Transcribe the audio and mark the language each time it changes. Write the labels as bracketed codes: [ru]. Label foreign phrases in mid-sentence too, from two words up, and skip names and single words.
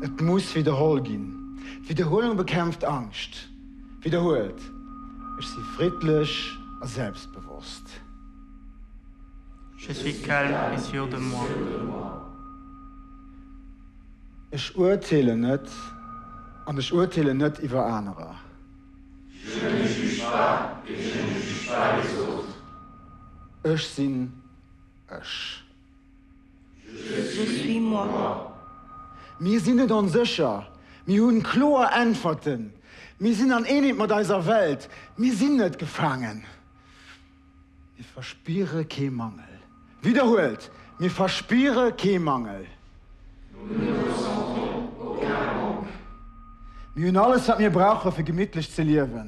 [de] Es muss wiederholt gehen. Wiederholung bekämpft Angst. Wiederholt. Ist sie friedlich und selbstbewusst. [fr] Je suis calme et sûr de moi. [de] Ich urteile nicht und ich urteile nicht über andere. [fr] Je ne juge pas et je ne juge pas les autres. [de] Ich bin ich. [fr] Je suis moi. [de] Wir sind nicht unsicher. Wir haben klare Antworten. Wir sind an nicht mit dieser Welt. Wir sind nicht gefangen. Wir verspüren keinen Mangel. Wiederholt. Wir verspüren keinen Mangel. Wir haben alles, was wir brauchen, für gemütlich zu leben.